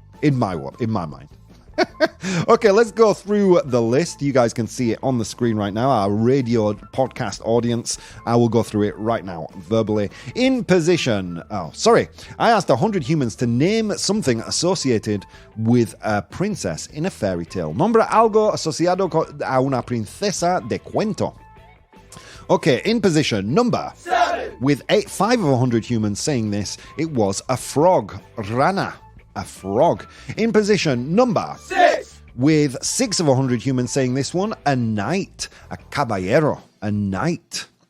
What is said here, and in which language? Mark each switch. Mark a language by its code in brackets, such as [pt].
[en] In my mind. Okay, let's go through the list. You guys can see it on the screen right now. Our radio podcast audience. I will go through it right now, verbally. In position. I asked 100 humans to name something associated with a princess in a fairy tale. [es] Nombra algo asociado a una princesa de cuento. [en] Okay, in position number 7. With 5 of 100 humans saying this, it was a frog. Rana. A frog. In position number 6. With 6 of 100 humans saying this one, a knight. A caballero. A knight.